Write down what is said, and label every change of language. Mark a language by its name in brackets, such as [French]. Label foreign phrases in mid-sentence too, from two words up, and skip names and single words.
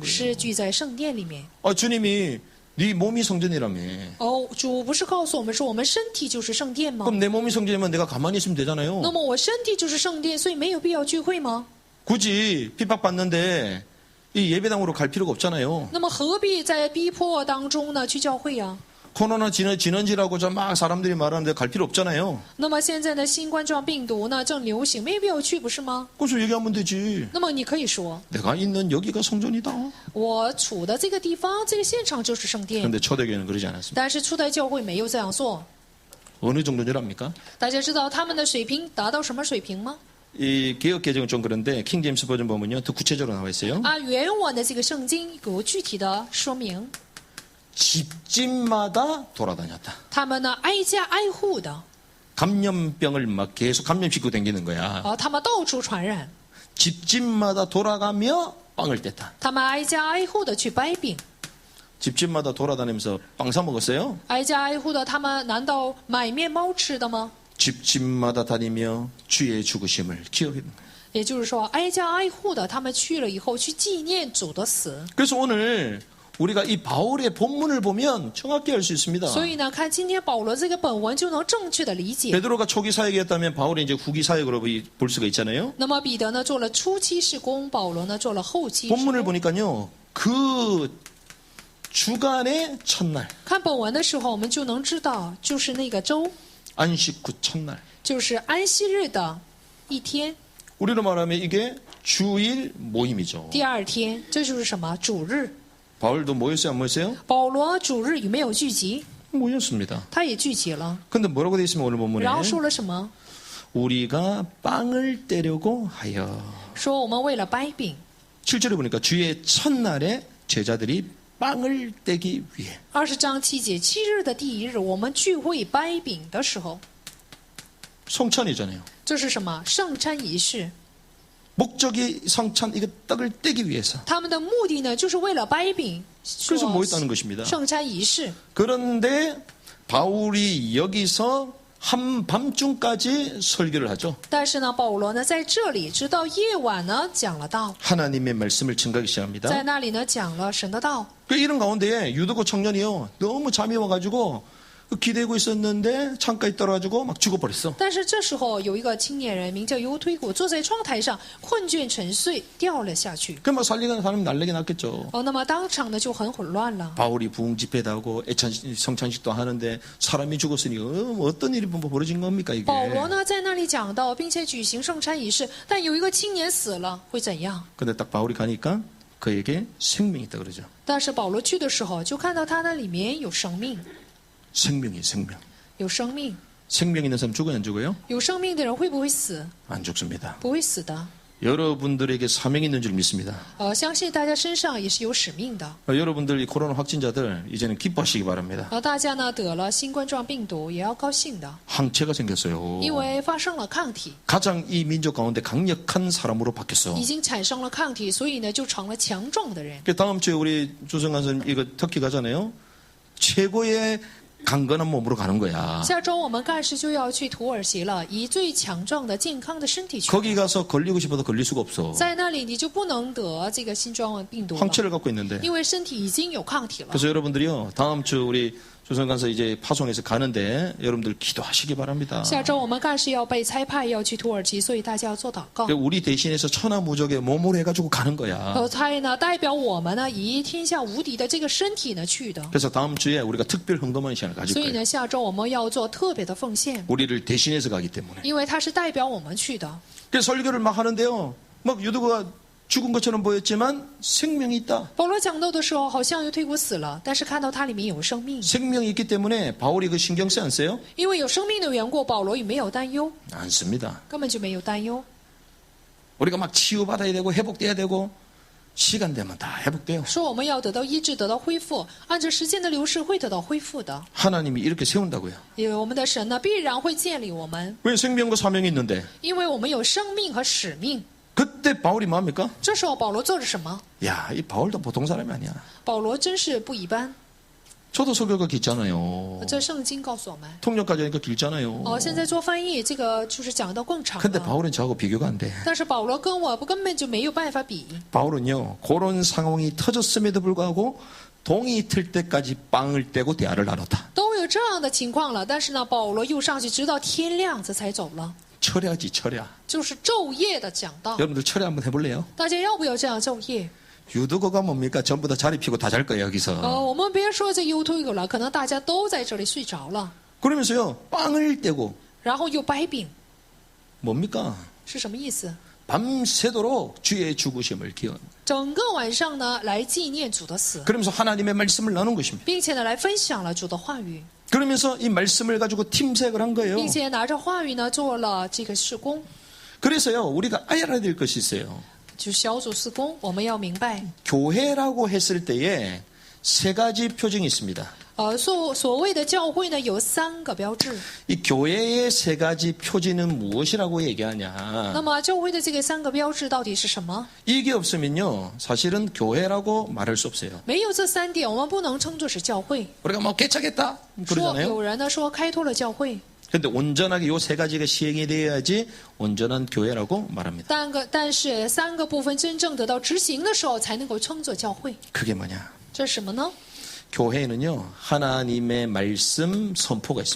[Chinese] 是聚在圣殿里面。 [Korean] 주님이 네 몸이 성전이라며. [Chinese] 哦，主不是告诉我们说，我们身体就是圣殿吗？ [Korean] 그럼 내 몸이 성전이면 내가 가만히 있으면 [Chinese] 那 [Korean] 되잖아요. [Chinese] 么我身体就是圣殿，所以没有必要聚会吗？ [Korean] 굳이 핍박받는데 이 예배당으로 갈 필요가 없잖아요. [Chinese] 那么何必在逼迫当中呢去教会呀？ [Korean] 코로나 진원지라고 막 사람들이 말하는데 갈 필요 없잖아요. [Chinese] 那么现在呢，新冠状病毒呢正流行，没有必要去，不是吗？ [Korean] 그래서 얘기하면 되지. [Chinese] 那么你可以说， [Korean] 내가 있는 여기가 성전이다. [Chinese] 我处的这个地方，这个现场就是圣殿。 [Korean] 그런데 초대교회는 그러지 않았습니다. [Chinese] 但是初代教会没有这样做。 [Korean] 어느 정도 줄 압니까? [Chinese] 大家知道他们的水平达到什么水平吗？ [Korean] 이 개혁 개정은 좀 그런데 킹 제임스 버전 보면요. 더 구체적으로 나와 있어요. [Chinese] 原文的这个圣经有具体的说明， [Korean] 집집마다 돌아다녔다. [Chinese] 他们呢挨家挨户的， [Korean] 감염병을 막 계속 감염시키고 다니는 거야. [Chinese] 他们到处传染， [Korean] 집집마다 돌아가며 빵을 뗐다. [Chinese] 他们挨家挨户的去掰饼， [Korean] 집집마다 돌아다니면서 빵 사 먹었어요? [Chinese] 挨家挨户的，他们难道买面包吃的吗？ [Korean] 집집마다 다니며 주의 죽으심을 기억하는 거예요. [Chinese] 也就是说，挨家挨户的，他们去了以后去纪念主的死。 [Korean] 그래서 오늘 우리가 이 바울의 본문을 보면 정확히 알 수 있습니다. [Chinese] 所以呢，看今天保罗这个本文就能正确的理解。 [Korean] 베드로가 초기 사역이었다면 바울이 이제 후기 사역으로 볼 수가 있잖아요. [Chinese] 那么彼得呢做了初期事工，保罗呢做了后期事 [Korean] 본문을 [Chinese] 工。 [Korean] 보니까요. 그 주간의 첫날, [Chinese] 看本文的时候，我们就能知道，就是那个周， [Korean] 안식 후 첫날. [Chinese] 就是安息日的一天， [Korean] 우리로 말하면 이게 주일 모임이죠. [Chinese] 第二天，这就是什么主日。 [Korean] 바울도 모였어요, 안 모였어요? [Chinese] 保罗主日有没有聚集？ [Korean] 모였습니다. [Chinese] 他也聚集了。 [Korean] 근데 뭐라고 돼 있으면 오늘 본문에 [Chinese] 然后说了什么？ [Korean] 우리가 빵을 떼려고 하여. [Chinese] 说我们为了掰饼。 [Korean] 7절에 보니까 주의 첫날에 제자들이 빵을 떼기 위해. [Chinese] 20 章7节，7日的第一日，我们聚会掰饼的时候， [Korean] 성찬이잖아요. [Chinese] 这是什么？圣餐仪式。 [Korean] 목적이 성찬 이거 떡을 떼기 위해서. [Chinese] 他们的目的呢，就是为了掰饼。 [Korean] 그래서 모였다는 것입니다. [Chinese] 圣餐仪式。 [Korean] 그런데 바울이 여기서 한밤중까지 설교를 하죠. [Chinese] 但是呢，保罗呢在这里直到夜晚呢讲了道， [Korean] 하나님의 말씀을 증가하기 [Chinese] 在 [Korean] 시작합니다. [Chinese] 那里呢讲了神的道。 [Korean] 그 이런 가운데 유도고 청년이요. 너무 잠이 와가지고 기대고 있었는데 창가에 떨어가지고 막 죽어버렸어. [Chinese] 但是这时候有一个青年人名叫尤推古，坐在窗台上困倦沉睡，掉了下去。 [Korean] 그럼 막 살리는 사람이 날래게 났겠죠. [Chinese] 那么当场呢就很混乱了。 [Korean] 바울이 부흥 집회도 하고 성찬식도 하는데 사람이 죽었으니 어떤 일이 벌어진 겁니까 이게? [Chinese] 保罗呢在那里讲到，并且举行圣餐仪式，但有一个青年死了，会怎样？ [Korean] 근데 딱 바울이 가니까 그에게 생명이 있다 그러죠. [Chinese] 但是保罗去的时候，就看到他那里面有生命， [Korean] 생명이 생명. [Chinese] 有生命， [Korean] 생명 있는 사람 죽어요 안 죽어요? [Chinese] 有生命的人会不会死？ [Korean] 안 죽습니다. [Chinese] 不会死的。 [Korean] 여러분들에게 사명이 있는 줄 믿습니다. [Chinese] 相信大家身上也是有使命的。 [Korean] 여러분들 이 코로나 확진자들 이제는 기뻐하시기 바랍니다. [Chinese] 大家呢得了新冠状病毒也要高兴的， [Korean] 항체가 생겼어요. [Chinese] 因为发生了抗体， [Korean] 가장 이 민족 가운데 강력한 사람으로 바뀌었어. [Chinese] 已经产生了抗体，所以呢就成了强壮的人。 [Korean] 다음 주에 우리 조성관 선생님 이거 터키 가잖아요. 최고의 강건한 몸으로 가는 거야. [Chinese] 下周我们干事就要去土耳其了，以最强壮的、健康的身体去。 [Korean] 거기 가서 걸리고 싶어도 걸릴 수가 없어. [Chinese] 在那里你就不能得这个新冠病毒了， [Korean] 황체를 갖고 있는데. [Chinese] 因为身体已经有抗体了。 [Korean] 그래서 여러분들이요. 다음 주 우리 조선간서 이제 파송해서 가는데 여러분들 기도하시기 바랍니다. [Chinese] 下周我们干事要被差派要去土耳其，所以大家要做祷告。 [Korean] 우리 대신해서 천하무적의 몸을 해가지고 가는 거야. [Chinese] 差呢代表我们呢以天下无敌的这个身体呢去的， [Korean] 그래서 다음 주에 우리가 특별 헌금하는 시간을 가질 [Chinese] 所以 [Korean] 거예요. [Chinese] 呢下周我们要做特别的奉献， [Korean] 우리를 대신해서 가기 때문에. [Chinese] 因为他是代表我们去的。 [Korean] 그래서 설교를 막 하는데요. 막 유도가 죽은 것처럼 보였지만 생명이 있다. [Chinese] 保罗讲到的时候，好像又推古死了，但是看到它里面有生命， [Korean] 생명이 있기 때문에 바울이 그 신경 쓰지 않어요? [Chinese] 因为有生命的缘故，保罗也没有担忧， [Korean] 안 씁니다. [Chinese] 根本就没有担忧。 [Korean] 우리가 막 치유받아야 되고 회복돼야 되고 시간 되면 다 회복돼요. [Chinese] 说我们要得到医治，得到恢复，按照时间的流逝会得到恢复的。 [Korean] 하나님이 이렇게 세운다고요. [Chinese] 因为我们的神呢，必然会建立我们， [Korean] 왜 생명과 사명이 있는데 [Chinese] 因为我们有生命和使命。 [Korean] 그때 바울이 뭐합니까? [Chinese] 这时候保罗做了什么？ [Korean] 야, 이 바울도 보통 사람이 아니야. [Chinese] 保罗真是不一般。 [Korean] 저도 설교가 길잖아요. [Chinese] 这圣经告诉我们。 [Korean] 통역까지 하니까 길잖아요. [Chinese] 现在做翻译，这个就是讲到更长 [Korean] 근데 [Chinese] 了。 [Korean] 바울은 저하고 비교가 안 돼. [Chinese] 但是保罗跟我根本就没有办法比。 [Korean] 바울은요, 그런 상황이 터졌음에도 불구하고 동이 틀 때까지 빵을 떼고 대화를 나눴다. [Chinese] 都有这样的情况了，但是呢，保罗又上去直到天亮这才走了， [Korean] 철야지, 철야. [Chinese] 就是昼夜的讲道。 [Korean] 여러분들 철야 한번 해볼래요? [Chinese] 大家要不要这样昼夜？ [Korean] 유도거가 뭡니까? 전부 다 자리 피고 다 잘 거예요, 여기서. [Chinese] 我们别说这优推有了，可能大家都在这里睡着了， [Korean] 그러면서요, 빵을 떼고 [Chinese] 然后又掰饼， [Korean] 뭡니까? [Chinese] 是什么意思？ [Korean] 밤새도록 주의 죽으심을 기원. [Chinese] 整个晚上呢，来纪念主的死， [Korean] 그러면서 하나님의 말씀을 나눈 것입니다. [Chinese] 并且呢，来分享了主的话语， [Korean] 그러면서 이 말씀을 가지고 팀색을 한 거예요. [Chinese] 并且拿着话语呢，做了这个事工， [Korean] 그래서요, 우리가 알아야 될 것이 있어요. [Chinese] 就小组事工，我们要明白， [Korean] 교회라고 했을 때에 세 가지 표징이 있습니다. [Chinese] 所谓的教会呢，有3个标志。 [Korean] 이 교회의 3가지 표지는 무엇이라고 [Chinese] 那 [Korean] 얘기하냐? [Chinese] 么教会的这个3个标志到底是什么？ [Korean] 이게 없으면요, 사실은 교회라고 말할 수 없어요. [Chinese] 没有这3点，我们不能称作是教会。 [Korean] 우리가 뭐 개척했다 [Chinese] 说 [Korean] 그러잖아요. [Chinese] 有人呢说开拓了教会， [Korean] 근데 온전하게 요 3가지가 시행이 돼야지 온전한 교회라고 말합니다. [Chinese] 但是3个部分真正得到执行的时候，才能够称作教会。 [Korean] 그게 뭐냐? [Chinese] 这是什么呢？ [Korean] 교회는요, 하나님의 말씀 선포가 있습니다.